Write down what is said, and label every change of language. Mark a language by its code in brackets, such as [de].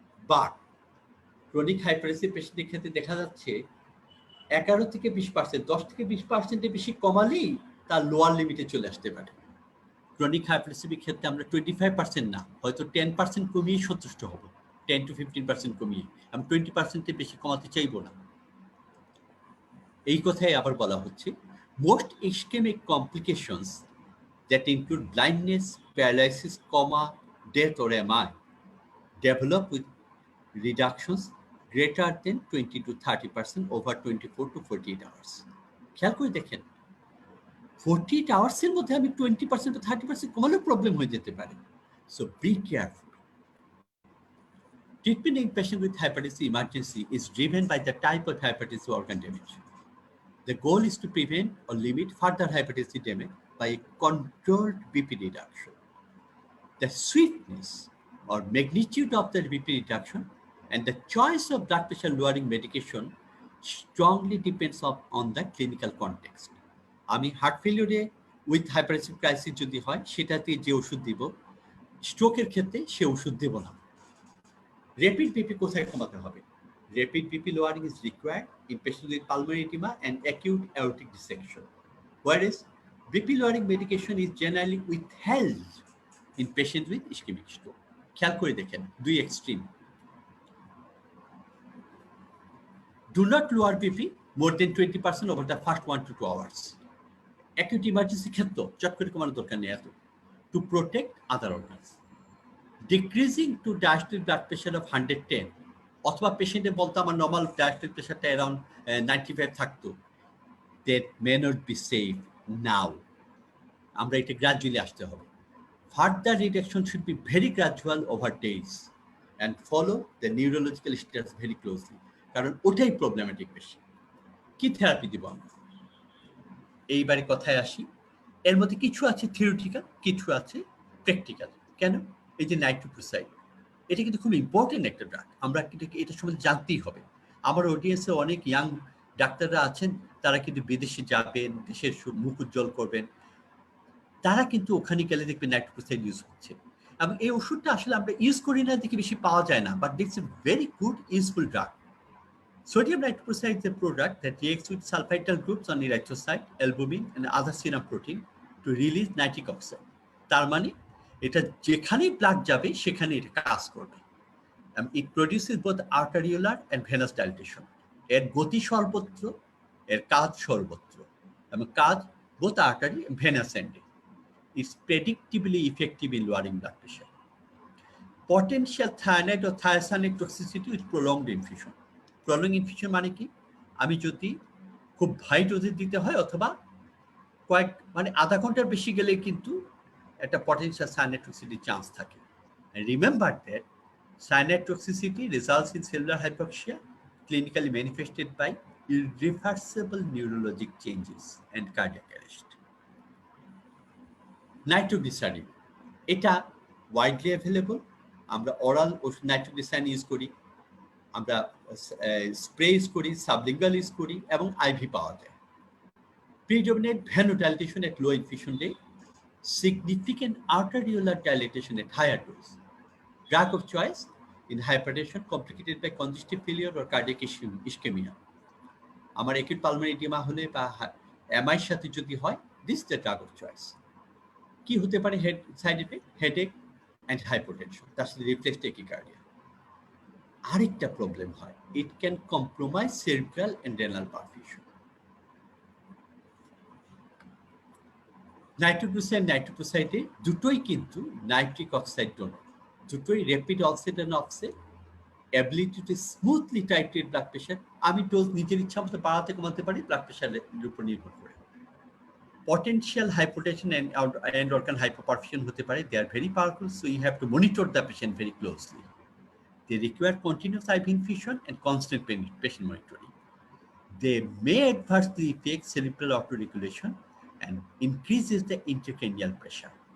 [bn] But chronic hypertensive পেশেন্টের ক্ষেত্রে দেখা যাচ্ছে 11 থেকে 20%, 10 থেকে 20% বেশি কমালেই তার লোয়ার লিমিটে চলে আসতে পারে। ক্রনিক হাইপারটেনসিভের ক্ষেত্রে আমরা 25% না, হয়তো 10% কমিয়ে সন্তুষ্ট হব, 10 to 15% কমিয়ে, আমি 20% বেশি কমাতে চাইবো না। এই কথাই আবার বলা হচ্ছে [en] Most ischemic complications that include blindness, paralysis, coma, death or MI develop with reductions greater than 20 to 30% over 24 to 48 hours. [bn] খেয়াল করে দেখেন 48 আওয়ার্সের মধ্যে আমি 20% to 30% কমালেও প্রবলেম হয়ে যেতে পারে। [en] So be careful. Treatment in patient with hypertensive emergency is driven by the type of hypertensive organ damage. The goal is to prevent or limit further hypertensive damage by a controlled BP reduction. The swiftness or magnitude of the BP reduction and the choice of blood pressure lowering medication strongly depends on the clinical context. [bn] আমি heart ফেলিওরে with hypertensive crisis যদি হয় সেটাতে যে ওষুধ দিব, স্ট্রোকের ক্ষেত্রে সে ওষুধ দেব না। র্যাপিড বিপি কোথায় কমাতে হবে? [en] Rapid BP lowering is required in patients with pulmonary edema and acute aortic dissection, whereas BP lowering medication is generally withheld in patients with ischemic stroke. [bn] খেয়াল করে দেখেন দুই extreme. [en] Do not lower BP more than 20% over the first 1 to 2 hours. [bn] Acute emergency ক্ষেত্রে চট করে কমানোর দরকার নেই এত, [en] to protect other organs. Decreasing to diastolic blood pressure of 110, [bn] অথবা পেশেন্টে বলতো আমার নর্মাল ডায়াস্টোলিক প্রেশারটা অ্যারাউন্ড 95 থাকতো, [en] That may not be safe now. [bn] আমরা এটা গ্রাজুয়ালি আসতে হবে। [en] further reduction should be very gradual over days and follow the neurological status very closely, [bn] কারণ ওটাই প্রবলেমেটিক বেশি। কি থেরাপি দিব আমরা? এইবারে কথায় আসি, এর মধ্যে কিছু আছে থিওরিটিক্যাল, কিছু আছে প্র্যাকটিক্যাল। কেন? এই যে নাইট্রোপ্রোসাইড, এটা কিন্তু খুব ইম্পর্টেন্ট একটা ড্রাগ। আমরা কিন্তু এটা সম্বন্ধে জানতেই হবে। আমার অডিয়েন্সে অনেক ইয়াং ডাক্তাররা আছেন, তারা কিন্তু বিদেশে যাবেন, দেশের মুখ উজ্জ্বল করবেন। তারা কিন্তু ওখানে গেলে দেখবেন নাইট্রোপ্রোসাইড ইউজ হচ্ছে। এবং এই ওষুধটা আসলে আমরা ইউজ করি না দেখে বেশি পাওয়া যায় না, [en] But it's a very good useful drug. Sodium nitroprusside is a product that reacts with sulfidyl groups on erythrocyte, albumin, and other serum protein to release nitric oxide. [bn] তার মানে এটা যেখানেই ব্লাড যাবে সেখানে এটা কাজ করবে। [en] It produces both arteriolar and venous dilatation. [bn] এর গতি সর্বত্র, এর কাজ সর্বত্র, এবং কাজ [en] both artery and venous ending. It's predictably effective in lowering blood pressure. Potential cyanide or thiocyanate toxicity with prolonged infusion. [bn] Prolonged infusion মানে কি? আমি যদি খুব হাই ডোজে দিতে হয় অথবা আধা ঘন্টার বেশি গেলে কিন্তু একটা potential cyanide toxicity চান্স থাকে। [en] And remember that cyanide toxicity results in cellular hypoxia, clinically manifested by irreversible neurologic changes and cardiac arrest. Nitroglycerin, এটা widely available. [bn] আমরা oral nitroglycerin ইউজ করি, আমরা স্প্রে ইউজ করি, সাবলিঙ্গুয়াল ইউজ করি, এবং ivy পাওয়া যায়। [en] Predominant venodilatation at low infusion rate, significant arteriolar dilatation at higher dose. Drug of choice in hypertension complicated by congestive failure or cardiac ischemia. আমার acute pulmonary edema [bn] হলে বা MI এর সাথে যদি হয়, [en] this is the drug of choice. [bn] কি হতে পারে side effect? [en] headache and hypotension, [bn] তার সাথে [en] Reflex tachycardia. [bn] আরেকটা প্রবলেম হয়, [en] It can compromise cerebral and renal perfusion. Nitroglycerin, নাইট্রোপ্রোসাইডে [bn] দুটোই কিন্তু [en] Nitric oxide donor, দুটোই rapid onset and offset, ability to smoothly titrate blood pressure. [bn] আমি ডোজ নিজের ইচ্ছা মতো বাড়াতে কমাতে পারি, ব্লাড প্রেশারের উপর নির্ভর করে। [en] Potential hypotension and organ hypoperfusion [bn] হতে পারে, [en] they are very powerful, so you have to monitor the patient very closely. They require continuous IV infusion and constant patient monitoring. They may adversely affect cerebral autoregulation and increases the intracranial pressure.